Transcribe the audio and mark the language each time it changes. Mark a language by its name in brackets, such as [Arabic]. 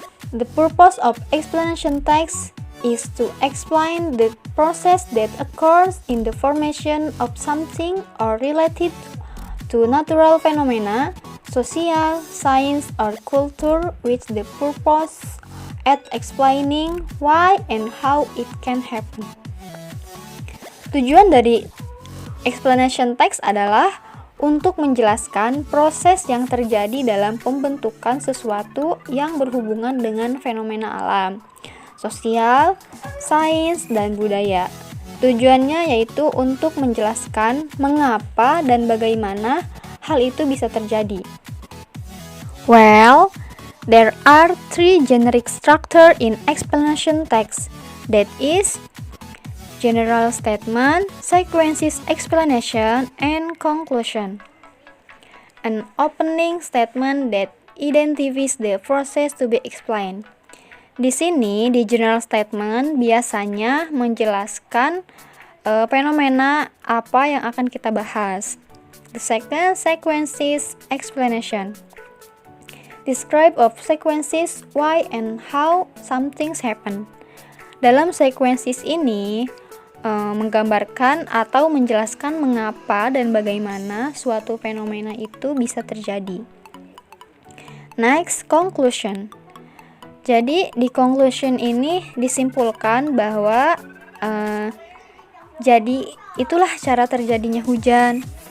[English] The purpose of explanation text is to explain the process that occurs in the formation of something or related to natural phenomena, social, science, or culture, with the purpose at explaining why and how it can happen. [Indonesian] Tujuan dari explanation text adalah untuk menjelaskan proses yang terjadi dalam pembentukan sesuatu yang berhubungan dengan fenomena alam, sosial, sains, dan budaya. Tujuannya yaitu untuk menjelaskan mengapa dan bagaimana hal itu bisa terjadi. [English] Well, there are three generic structures in explanation text, that is, general statement, sequences explanation, and conclusion. An opening statement that identifies the process to be explained. [Indonesian] Di sini, di general statement biasanya menjelaskan fenomena apa yang akan kita bahas. [English] The second, sequences explanation. Describe of sequences, why and how some things happen. [Indonesian] Dalam sequences ini menggambarkan atau menjelaskan mengapa dan bagaimana suatu fenomena itu bisa terjadi. [English] Next, conclusion. [Indonesian] Jadi di conclusion ini disimpulkan bahwa jadi itulah cara terjadinya hujan.